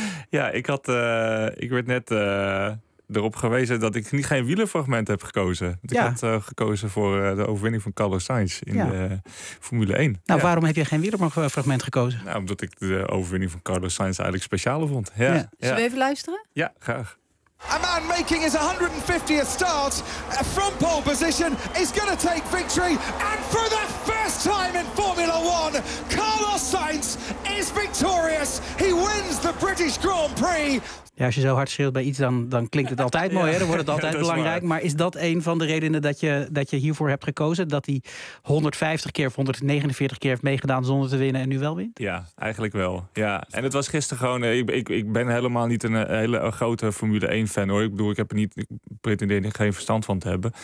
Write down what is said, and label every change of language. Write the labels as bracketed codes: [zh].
[nl] Ja, ik werd net erop gewezen dat ik geen wielerfragment heb gekozen. Ik had gekozen voor de overwinning van Carlos Sainz in de Formule 1. Nou, waarom heb je geen wielerfragment gekozen? Nou, omdat ik de overwinning van Carlos Sainz eigenlijk speciaal vond. Ja. Zullen we even luisteren? Ja, graag. [en] A man making his 150th start from pole position is going to take victory. And for the first time in Formula One, Carlos Sainz is victorious. He wins the British Grand Prix. [nl] Ja, als je zo hard schreeuwt bij iets, dan klinkt het altijd mooi. Hè? Dan wordt het altijd belangrijk. Maar is dat een van de redenen dat je hiervoor hebt gekozen? Dat hij 150 keer of 149 keer heeft meegedaan zonder te winnen en nu wel wint? Ja, eigenlijk wel. Ja. En het was gisteren gewoon... Ik ben helemaal niet een hele grote Formule 1-fan, hoor. Ik bedoel, ik pretendeer er geen verstand van te hebben.